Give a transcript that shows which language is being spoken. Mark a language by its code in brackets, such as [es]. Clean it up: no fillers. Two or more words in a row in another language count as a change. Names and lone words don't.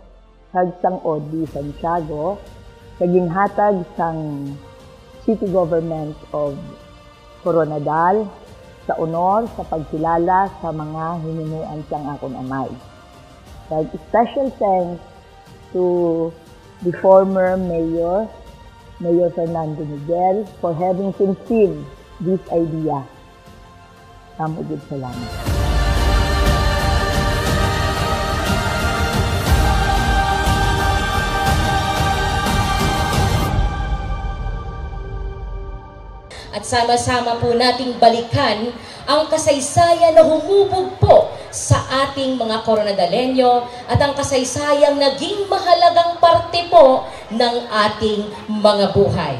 [hil] sang Odi Santiago, sa ginhatag sang City Government of Coronadal sa honor sa pagkilala sa mga hinimuan siyang akong amay. [en] Special thanks to the former Mayor Fernando Miguel, for having conceived this idea. [tl] Maraming salamat. At sama-sama po nating balikan ang kasaysayan na humubog po sa ating mga Coronadalenyo at ang kasaysayang naging mahalagang parte po ng ating mga buhay.